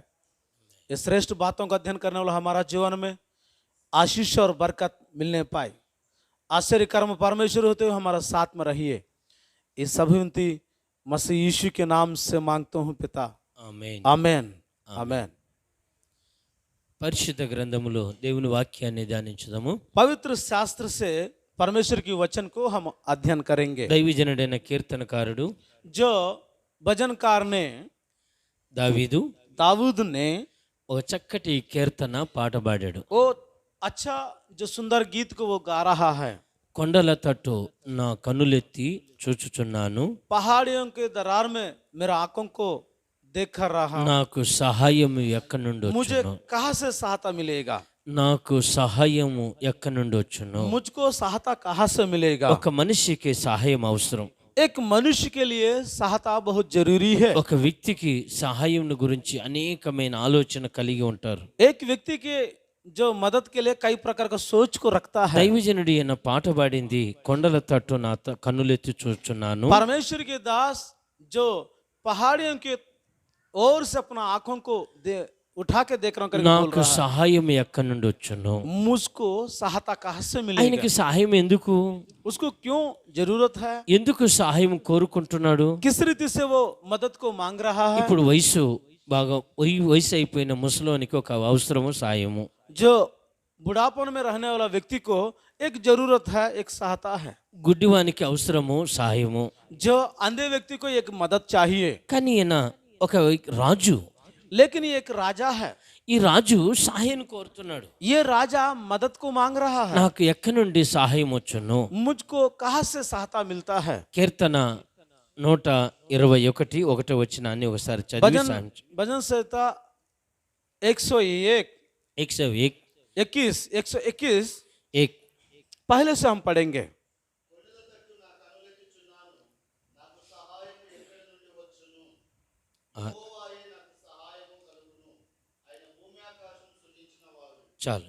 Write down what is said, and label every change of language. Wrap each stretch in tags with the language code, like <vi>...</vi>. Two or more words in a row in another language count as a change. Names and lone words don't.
<hi>ये श्रेष्ठ बातों का अध्ययन करने वाला हमारा जीवन में आशीष और बरकत मिलने पाए। आश्चर्य कर्म परमेश्वर होते हुए हमारा साथ में रहिए। ये सभी विनती मसीह यीशु के नाम से मांगता हूँ पिता,</hi> <te>ఆమేన్</te> <hi>आमेन आमेन।</hi> <te>పరిశుద్ధ గ్రంథములో దేవుని వాక్యాన్ని ధ్యానించుదాము।</te> <hi>पवित्र शास्त्र से परमेश्वर की वचन को हम अध्ययन करेंगे।</hi> <te>దైవజనుడైన కీర్తనకారుడు</te> <hi>जो भजनकार ने दाऊद ने</hi> <te>ఒక చక్కటి కీర్తన పాట పాడాడు।</te> <hi>वो अच्छा जो सुंदर गीत को वो गा रहा है।</hi> <te>కొండల తట్టు నా కన్నులెత్తి చూచుచున్నాను,</te> <hi>पहाड़ियों के दरार में मेरा आंखों को देख कर रहा,</hi> <te>నాకు సహాయము ఎక్కడి నుండి</te> <hi>मुझे</hi> <te>వచ్చును,</te> <hi>कहाँ से सहायता मिलेगा,</hi> <te>నాకు సహాయము ఎక్కడి నుండి వచ్చును।</te> <hi>मुझको सहायता कहाँ से मिलेगा।</hi> <te>ఒక మనిషికి సహాయం అవసరం,</te> <hi>एक मनुष्य के लिए सहायता बहुत जरूरी है।</hi> <te>ఒక వ్యక్తికి సహాయం గురించి అనేకమైన ఆలోచన కలిగి ఉంటారు।</te> <hi>एक व्यक्ति के जो मदद के लिए कई प्रकार का सोच को रखता है।</hi> <te>దైవజనుడి అన్న పాట పాడింది కొండల తట్టు నా కన్నులెత్తి చూచుచున్నాను।</te> <hi>परमेश्वर के दास जो पहाड़ियों के ओर से अपना आंखों को उठा के देख रहा हूं करके बोल</hi> <te>నాకు</te> <hi>रहा है,</hi> <te>సహాయం ఎక్కడి నుండి వచ్చును।</te> <hi>मुझको सहायता कहाँ से मिलेगा।</hi> <te>ఆయనకి సహాయం ఎందుకు,</te> <hi>उसको क्यों जरूरत है,</hi> <te>ఎందుకు సహాయం కోరుకుంటున్నాడు?</te> <hi>किस रीति से वो मदद को मांग रहा है।</hi> <te>ఇప్పుడు వయసు బాగా వయసు అయిపోయిన ముసలోనికి ఒక అవసరము సాయము,</te> <hi>जो बुढ़ापन में रहने वाला व्यक्ति को एक जरूरत है, एक सहायता है।</hi> <te>గుడ్డివానికి అవసరము సాయము।</te> <hi>जो अंधे व्यक्ति को एक मदद चाहिए।</hi> <te>కానీ ఈయన ఒక రాజు,</te> <hi>लेकिन ये एक राजा है,</hi> <te>ఈ రాజు సహాయం కోరుతున్నాడు।</te> <hi>ये राजा मदद को मांग रहा है,</hi> <te>నాకు ఎక్కడి నుండి సహాయం వచ్చును।</te> <hi>मुझको कहाँ से सहायता मिलता है।</hi> <te>కీర్తన 121 ఒకటో వచనాన్ని ఒకసారి చదివి</te> <hi>भजन भजन संहिता 101 101 121 एक पहले से हम पढ़ेंगे।</hi> <te>చాలు।</te>